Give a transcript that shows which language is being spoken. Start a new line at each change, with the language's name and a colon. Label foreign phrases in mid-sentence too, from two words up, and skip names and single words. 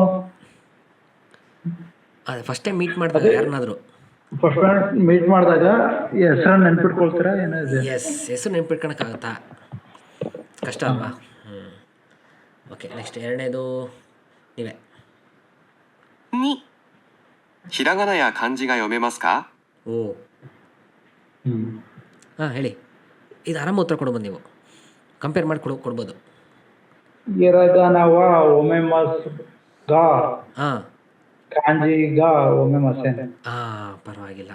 Kannada: ಅದೇ
English: first time meet
Kannada: ಮಾಡಿದಾಗ ಯಾರನ್ನಾದರೂ ಮೀಟ್ ಮಾಡಿದಾಗ ಹೆಸರನ್ನ ನೆನ್ಪಿಟ್ಕೊಳ್ತೀರಾ ಏನಿದೆ? ಎಸ್, ಹೆಸರು ನೆನ್ಪಿಟ್ಕೊಳಕ್ಕಾಗತ್ತಾ? ಕಷ್ಟ ಅಲ್ವಾ?
English: okay, next
Kannada: ಎರಡನೇದು ನೀವೇ.
Japanese: 2、ひらがなや漢字が読めますか？
Kannada: ಓ ಹಾಂ ಹೇಳಿ. ಇದು ಆರಾಮ ಉತ್ತರ ಕೊಡ್ಬೋದು, ನೀವು ಕಂಪೇರ್ ಮಾಡಿ ಕೊಡ್ಬೋದು.
Japanese: ひらがなは 読めます が ಹಾಂ 漢字 が 読めません.
Kannada: ಪರವಾಗಿಲ್ಲ.